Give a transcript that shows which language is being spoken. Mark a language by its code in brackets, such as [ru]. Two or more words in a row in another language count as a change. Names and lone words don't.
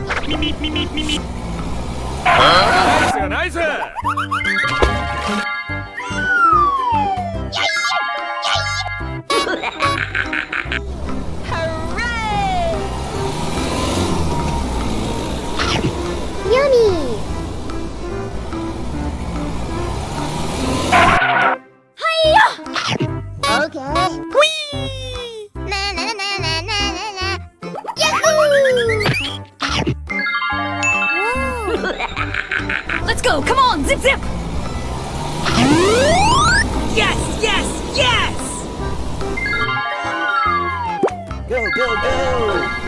[ko] 나이스 나이스. [en] Yummy! Okay. Whee! Na na na na na na na. Yahoo! Let's go, come on, zip zip! Yes, yes, yes! Go, go, go!